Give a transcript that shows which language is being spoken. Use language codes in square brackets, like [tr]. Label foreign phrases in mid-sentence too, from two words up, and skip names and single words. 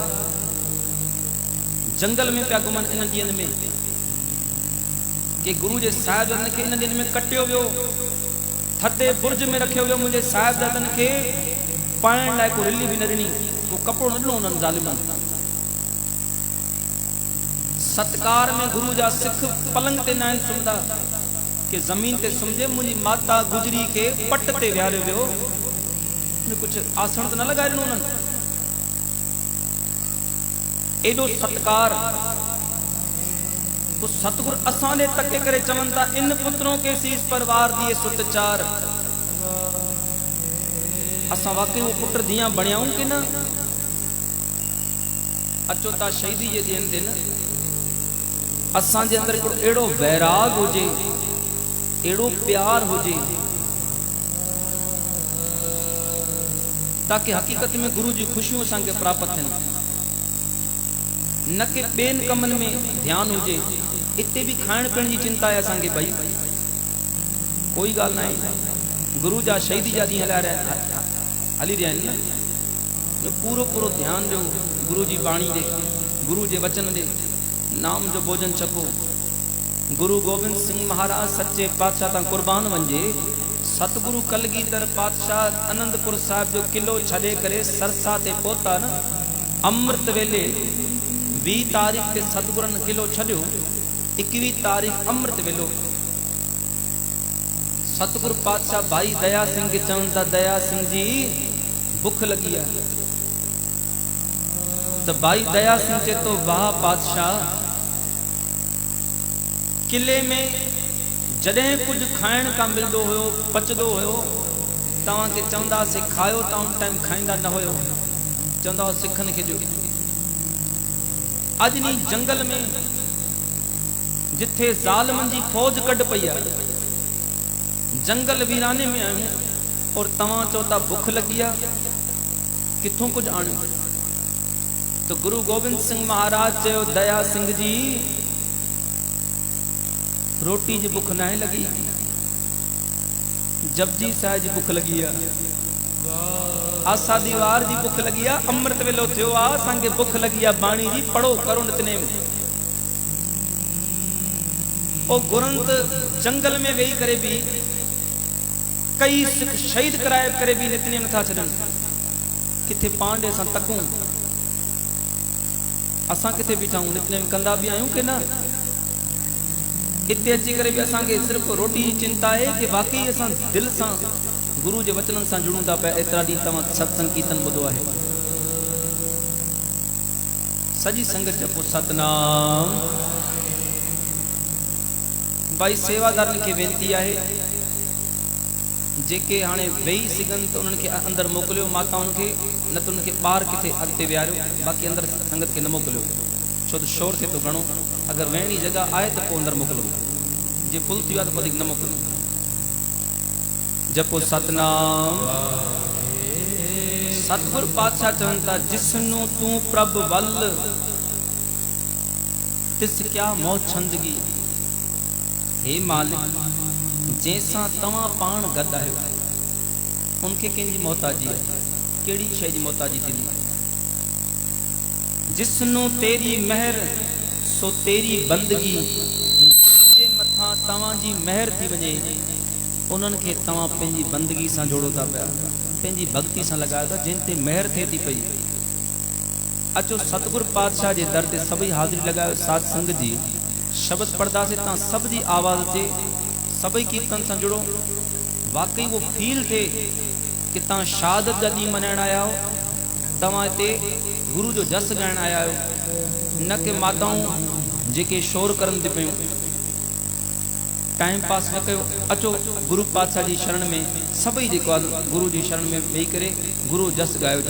[sd] जंगल में पिया घुमनि इन ॾींहंनि में, कि गुरु जे साहिबजादनि खे इन ॾींहंनि में कटियो वियो, थधे बुर्ज में रखियो वियो। मुंहिंजे साहिबजादनि खे पाइण लाइ को रिली बि न ॾिनी, को कपिड़ो न ॾिनो उन्हनि ज़ालिमनि। सत्कार में गुरु जा सिख पलंग ते न आहिनि सुम्हंदा कि ज़मीन ते सुम्हिजे। मुंहिंजी माता गुजरी खे पट ते विहारियो वियो, कुझु आसन त न लॻाए ॾिनो उन्हनि। एॾो सत्कार। सतगुरु असांजे तके करे चवनि था, [hi] इन पुत्रों के शीश पर वार दिए सुत 4। [sd] असां वाकई उहो पुट धीअ बणियाऊं कि न? अचो था शहीदी जे ॾींहंनि ते न असांजे अंदरि हिकिड़ो अहिड़ो वैराग हुजे, अहिड़ो प्यार हुजे, ताकि हक़ीक़त में गुरु जी ख़ुशियूं असांखे प्राप्त थियनि, न कि ॿियनि कमनि में ध्यानु हुजे। इते बि खाइण पीअण जी चिंता आहे असांखे, भई कोई ॻाल्हि न आहे। गुरु जा शहीदी जा ॾींहं हली रहिया आहिनि न, पूरो पूरो ध्यान दो गुरु जी बाणी दे, गुरु जे वचन दे, नाम जो भोजन छको। गुरु गोबिंद सिंह महाराज सच्चे पातशाह ता कुर्बान वंजे। सतगुरु कलगीधर पातशाह आनंदपुर साहिब जो किलो छड़े करे सरसा ते पहुता न। अमृत वेले 20 तारीख ते सतगुरन किलो छड़ियो, 21 तारीख अमृत वेलो। सतगुरु पातशाह भाई दया सिंह के चवन ता दया सिंह जी भुख लगी है। तो भाई दया सिंह चे तो वाह पातशाह, किले में जॾहिं कुछ खाइण का मिलदो हुयो, पचदो हुयो, तव्हां के चवंदा से खायो, ता उन टाइम खाईंदा न हुयो, चवंदा हो सिखन के जो। अज नी जंगल में जिथे ज़ालिमन जी फौज कढ पई है, जंगल वीराने में आयूं और तव्हां चौथा भुख लगी है, किथों कुछ आणियो। तो गुरु गोबिंद सिंह महाराज चयो दया सिंह जी रोटी जी भुख ना लगी, जपजी साहिब जी भुख लगी है, आसा दीवार जी भुख लगी है, अमृत वेलो थियो आ, असांखे भुख लगी है, बाणी जी पढ़ो करो नितनेम। ओ गुरंत जंगल में वेही करे भी कई सिख शहीद कराए करे भी नितनेम नथा छॾन। किथे पांडे सां तकूं, असां किथे बीठा आहियूं, नितनेम कंदा भी आहियूं कि न। इतने अची करे भी असांखे सिर्फ रोटी जी चिंता है कि बाक़ी असां दिल सां गुरु जे वचनन सां जुड़ूं था पिया। एतिरा ॾींहं तव्हां सत्संग कीर्तन ॿुधो आहे, सॼी संगत जपो सतनाम। भाई सेवादारनि खे वेनती आहे, जेके हाणे वेही सघनि त उन्हनि खे अंदरि मोकिलियो, माताउनि खे, न त उन्हनि खे ॿाहिरि किथे अॻिते विहारियो, बाक़ी अंदरि संगत खे न मोकिलियो, छो त शोर थिए थो घणो। अगर वेहणी जगह आए तो पोइ अंदर मोकिलो, जे फुल थी वियो तो न मोकिलो। जपो सतनाम। सतगुरु पातशाह चवन था [pa] ਜਿਸਨੁ ਤੂ ਪ੍ਰਭ ਵਲ ਤਿਸ ਕਿਆ ਮੌ ਛੰਦਗੀ। [sd] हे मालिक, जैसा तवा पान गद आयो उनके कंहिंजी मोहताजी है, केड़ी शय जी मोहताजी थी। [pa] ਜਿਸਨੁ ਤੇਰੀ ਮਹਰ ਸੋ ਤੇਰੀ ਬੰਦਗੀ, [sd] जे मथा तवां जी महर थी वञे उन्हनि खे तव्हां पंहिंजी बंदगी सां जोड़ो था पिया, पंहिंजी भक्ति सां लॻायो था, जिन ते महर थिए थी पई। अचो सतगुरु पातशाह जे दर ते सभई हाज़िरी लॻायो, साध संगत जी शब्द पढ़ंदासीं, तव्हां सभ जी आवाज़ ते सभई कीर्तन सां जुड़ो। वाकई वो फील थे कि तव्हां शहादत जा ॾींहं मल्हाइण आया हो, तव्हां हिते गुरु जो जस ॻाइण आया आहियो, न कि माताऊं जेके शोर करन थी पियूं। टाइम पास न कयो, अचो गुरु पातशाह जी शरण में सभई जेको आहे गुरु जी शरण में वेही करे गुरु जस गायो जी।